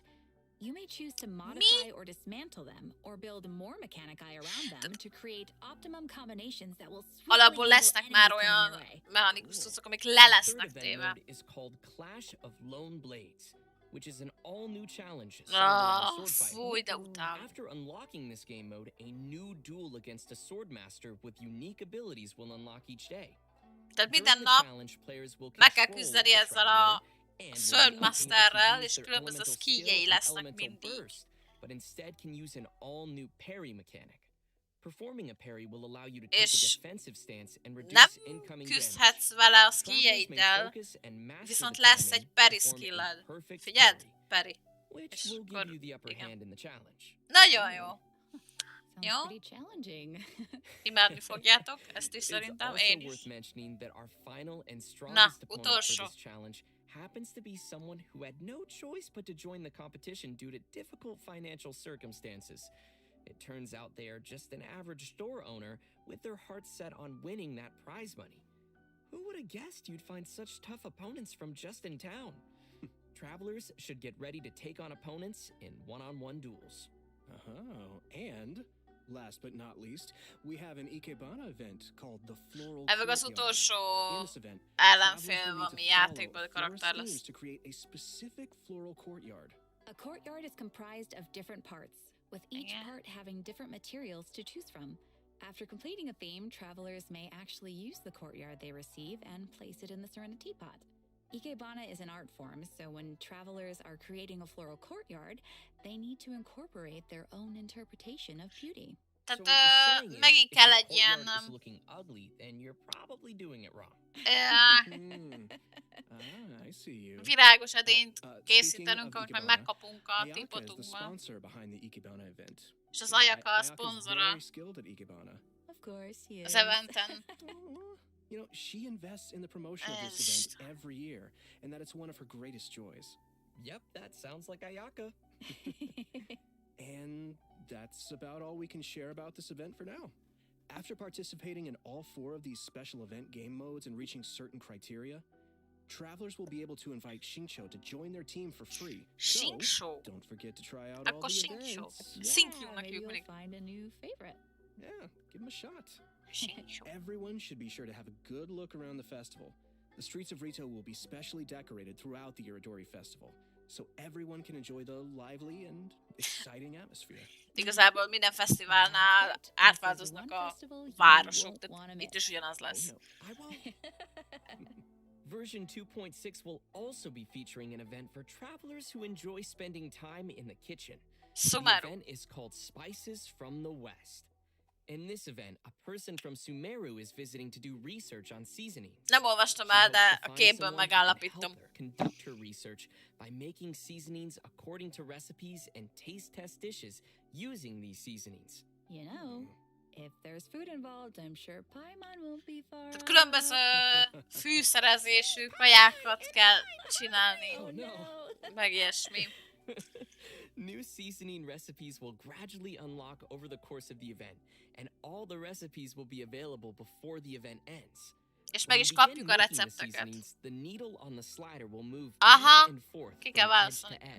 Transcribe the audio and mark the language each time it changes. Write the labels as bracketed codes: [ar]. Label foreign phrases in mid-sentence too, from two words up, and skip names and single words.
[en] You may choose to modify or dismantle them, or build more mechanici around them to create optimum combinations that will swiftly [hu] Alapból [en] handle [hu] lesznek [en] enemies [hu] már [en] coming [hu] olyan [en] your way. [hu] mechanikus cuccok, amik le [en] The third [hu] lesznek [en] event [hu] téve. [en] mode is called Clash of Lone Blades, which is an all-new challenge centered on a sword fight. [hu] Fúj, de utálom. [en] After unlocking this game mode, a new duel against a swordmaster with unique abilities will unlock each day. [hu] Tehát [en] During [hu] minden [en] the [hu] nap [en] challenge, players will [hu] meg kell [en] control [hu] küzdeni [en] the [hu] ezzel [en] traveler [hu] a [en] and will not be able to [hu] Swordmasterrel, [en] use [hu] és [en] their [hu] különböző [en] elemental [hu] skilljei [en] skill and [hu] lesznek [en] elemental [hu] mindig. [en] burst, but instead can use an all-new parry mechanic. Performing a parry will allow you to take a [hu] És [en] defensive stance and [hu] nem [en] reduce incoming damage. [hu] küzdhetsz vele a [en] Travelers may [hu] skilljeiddel, [en] focus and master [hu] viszont [en] the [hu] lesz [en] timing [hu] egy parry [en] to form a skilled. perfect [hu] Figyeld, [en] parry, parry. which [hu] És [en] will give [hu] akkor, [en] you the upper [hu] igen. [en] hand in the challenge. [hu] Nagyon jó. [en] Sounds [hu] Jó? [en] pretty challenging. [hu] Imádni fogjátok, ezt is [en] It's [hu] szerintem, [en] also [hu] én [en] worth [hu] is. [en] mentioning that our final and [hu] Na, [en] strongest opponent for [hu] utolsó. [en] this challenge happens to be someone who had no choice but to join the competition due to difficult financial circumstances. It turns out they are just an average store owner with their hearts set on winning that prize money. Who would have guessed you'd find such tough opponents from just in town? Travelers should get ready to take on opponents in one-on-one duels. Oh, and last but not least, we have an Ikebana event called the Floral [hu] Ez meg az [en] Courtyard. [hu] utolsó [en] In this event, [hu] ellenfél, [en] travelers will need [hu] ami [en] to [hu] játékbeli [en] follow [hu] karakter [en] forest themes [hu] lesz. [en] to create a specific floral courtyard. A courtyard is comprised of different parts, with each [hu] Igen. [en] part having different materials to choose from. After completing a theme, travelers may actually use the courtyard they receive and place it in the Serenity Pot. Ikebana is an art form, so when travelers are creating a floral courtyard, they need to incorporate their own interpretation of beauty. So [hu] Tehát [en] what you're saying is, [hu] megint [en] if [hu] kell [en] the [hu] egy ilyen... [en] courtyard is looking ugly, then you're probably doing it wrong. I see you. [hu] virágos edényt [en] Speaking [hu] készítenünk, [en] of [hu] amit majd [en] Ikebana, [hu] megkapunk a [en] Ayaka is the [hu] tipotunkban. [en] sponsor behind the Ikebana event. [hu] És az Ayaka a [en] Ayaka's [hu] szponzora [en] very skilled at Ikebana. Of course, he [hu] az [en] is. [hu] eventen. [en] You know, she invests in the promotion of this event every year, and that it's one of her greatest joys. Yep, that sounds like Ayaka. And that's about all we can share about this event for now. After participating in all 4 of these special event game modes and reaching certain criteria, travelers will be able to invite Xingqiu to join their team for free. Xingqiu. So, don't forget to try out all [hu] Akkor [en] the [hu] Xingqiu. [en] events. [hu] Xingqiu-nak [en] maybe [hu] hívjuk [en] you'll [hu] mindig. [en] find a new favorite. Yeah, give them a shot. Xingqiu. Everyone should be sure to have a good look around the festival. The streets of Rito will be specially decorated throughout the Iridori Festival. so everyone can enjoy the lively and exciting atmosphere. [hu] Igazából minden fesztiválnál átváltoznak a városok, tehát itt is ugyanaz lesz. [en] I won't. Version 2.6 will also be featuring an event for travelers who enjoy spending time in the kitchen. The Sumeru. event is called Spices from the West. In this event, a person from Sumeru is visiting to do research on seasonings. [hu] Nem olvastam [en] She [hu] el, [en] hopes [hu] de [en] to [hu] a [en] find [hu] képből [en] someone who can [hu] megállapítom. [en] help her conduct her research by making seasonings according to recipes and taste test dishes using these seasonings. You know, if there's food involved, I'm sure Paimon won't be far. [hu] Tehát különböző fűszerezésű kajákat kell csinálni. [en] Oh no. [hu] Meg ilyesmi. [en] New seasoning recipes will gradually unlock over the course of the event, and all the recipes will be available before the event ends. [hu] És [en] When [hu] meg is [en] you begin [hu] kapjuk a [en] making the [hu] recepteket. [en] seasonings, the needle on the slider will move [hu] Aha, [en] back and forth [hu] ki [en] from [hu] kell [en] edge to [hu] válaszolni. [en] edge.